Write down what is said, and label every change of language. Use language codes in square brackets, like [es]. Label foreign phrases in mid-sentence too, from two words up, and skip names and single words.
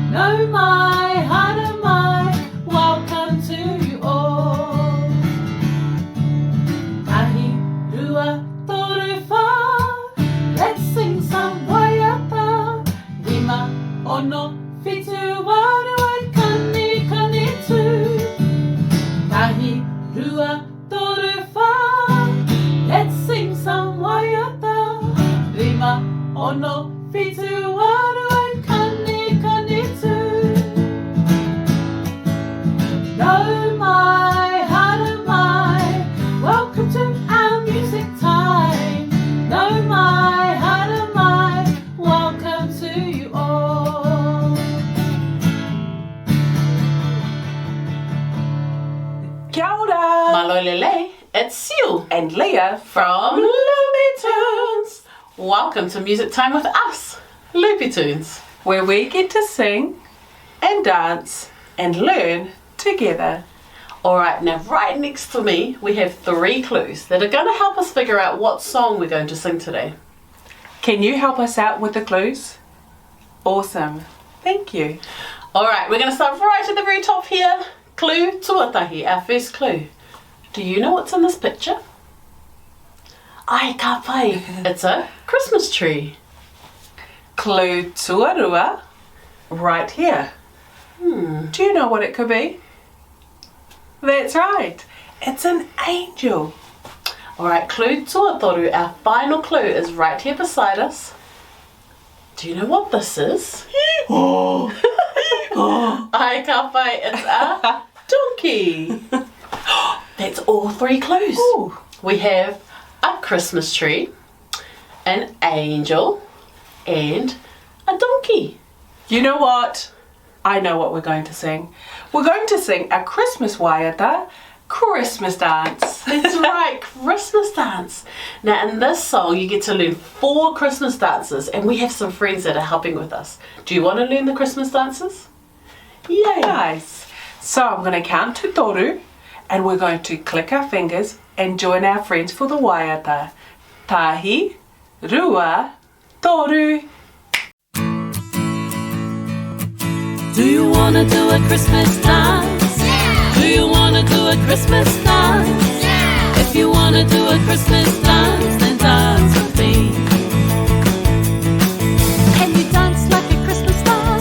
[mi] Nau Mai Haramai, [en] welcome to you all. [mi] Tahi, rua, toru, wha, [en] let's sing some waiata. [mi] Rima, ono, fitu, waru, and kani, kani tū. Tahi, rua, toru, wha, [en] let's sing some waiata. [mi] Rima, ono, fitu, waru, and kani, kani tū. Nau Mai Haramai, [en] welcome to our music time. [mi] Nau Mai Haramai, [en] welcome to you all. [mi] Kia ora! [to] Malolele, [en] it's Seal And Leah from Loopy Tunes. Welcome to Music Time with us, Loopy Tunes. where we get to sing and dance and learn together. Alright, now right next to me we have 3 clues that are going to help us figure out what song we're going to sing today. Can you help us out with the clues? Awesome. Thank you. Alright, we're going to start right at the very top here. Clue tuatahi, our first clue. Do you know what's in this picture? [mi] Ai ka pai, [en] it's a Christmas tree. Clue tuarua, right here. Do you know what it could be? That's right. It's an angel. Alright, clue tuatoru, our final clue is right here beside us. Do you know what this is? [mi] Ai ka pai, [en] it's a donkey. That's all 3 clues. Ooh. We have a Christmas tree, an angel, and a donkey. You know what? I know what we're going to sing. We're going to sing a Christmas waiata, Christmas dance. That's right, Christmas dance. Now in this song you get to learn 4 Christmas dances, and we have some friends that are helping with us. Do you want to learn the Christmas dances? Yay! Nice. So I'm going to count to toru, and we're going to click our fingers and join our friends for the waiata. [mi] Tahi, rua, toru. [en] Do you wanna do a Christmas dance? Yeah. Do you wanna do a Christmas dance? Yeah. If you wanna do a Christmas dance, then dance with me. Can you dance like a Christmas dance?